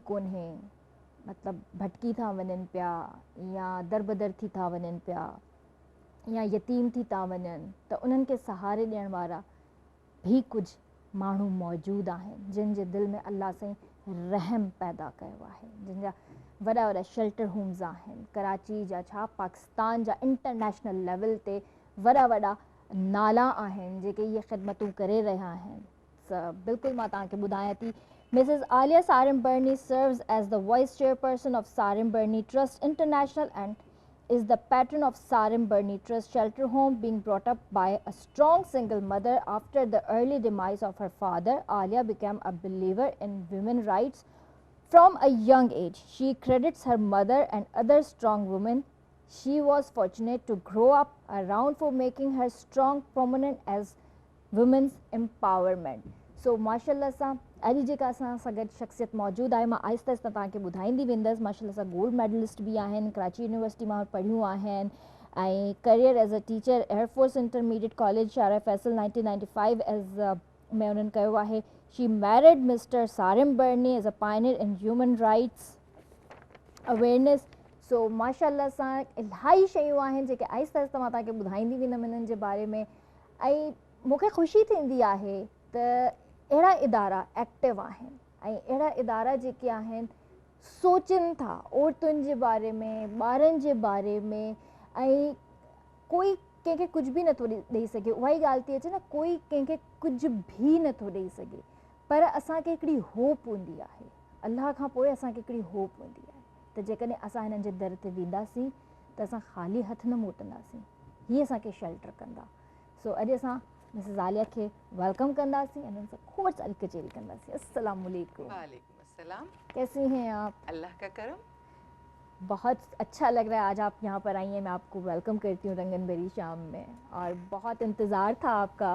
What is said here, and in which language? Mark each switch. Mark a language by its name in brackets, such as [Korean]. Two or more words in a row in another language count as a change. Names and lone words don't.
[Sindhi] कोन्हे, मतिलबु भटकी था वञनि पिया या दरबदर थी था वञनि पिया या यतीम थी था वञनि त उन्हनि खे सहारे ॾियण वारा भी कुझु माण्हू मौजूदु आहिनि जिन जे दिलि में अलाह साईं रहम पैदा कयो आहे, जिन जा वॾा वॾा [English] shelter homes [Sindhi] आहिनि कराची जा छा पाकिस्तान जा [English] international level [Sindhi] ते वॾा वॾा नाला आहिनि जेके इहे ख़िदमतूं करे रहिया आहिनि। बिल्कुलु मां तव्हांखे ॿुधायां थी Mrs. [English] Alia Sarim Birni serves as the Vice Chairperson of Sarim Birni Trust International and is the patron of Sarim Barni Trust Shelter Home, being brought up by a strong single mother. After the early demise of her father, Alia became a believer in women's rights from a young age. She credits her mother and other strong women she was fortunate to grow up around for making her strong prominent as women's empowerment. [Sindhi] So माशाल्लाह सां अॼु जेका असां सां गॾु शख़्सियत मौजूदु आहे, मां आहिस्ते आहिस्ते तव्हांखे ॿुधाईंदी वेंदसि। माशाल्लाह सां [English] gold medalist [Sindhi] बि आहिनि, कराची यूनिवर्सिटी मां पढ़ियूं आहिनि ऐं [English] career as a teacher [Sindhi] एयरफोर्स इंटरमीडिएट कॉलेज शारा फैसल 1995 एज़ में उन्हनि कयो आहे। [English] She married Mr. Sarim Burney as a pioneer in human rights awareness. [Sindhi] सो माशाल्लाह सां इलाही शयूं आहिनि जेके आहिस्ते आहिस्ते मां तव्हांखे ॿुधाईंदी वेंदमि इन्हनि जे बारे में। ऐं मूंखे ख़ुशी थींदी आहे त अहिड़ा इदारा एक्टिव आहिनि ऐं अहिड़ा इदारा जेके आहिनि सोचनि था औरतुनि जे बारे में, ॿारनि जे बारे में, ऐं कोई कंहिंखे कुझु बि नथो ॾेई सघे। उहा ई ॻाल्हि थी अचे न, कोई कंहिंखे कुझु बि नथो ॾेई सघे, पर असांखे हिकिड़ी होप हूंदी आहे, अलाह खां पोइ असांखे हिकिड़ी होप हूंदी आहे त जेकॾहिं असां हिननि जे दर ते वेंदासीं त असां ख़ाली हथ न मोटंदासीं, हीअ असांखे शेल्टर कंदा। सो अॼु असां मिसेस आलिया के वेलकम कंदासीं, उनसे खूब सारी कचेरी कंदासीं। [Arabic] السلام عليكم. وعليكم السلام. [Hindi] कैसी हैं आप? अल्लाह का करम। बहुत अच्छा लग रहा है आज आप यहाँ पर आई हैं। मैं आपको वेलकम करती हूँ रंगन भरी शाम में, और बहुत इंतज़ार था आपका।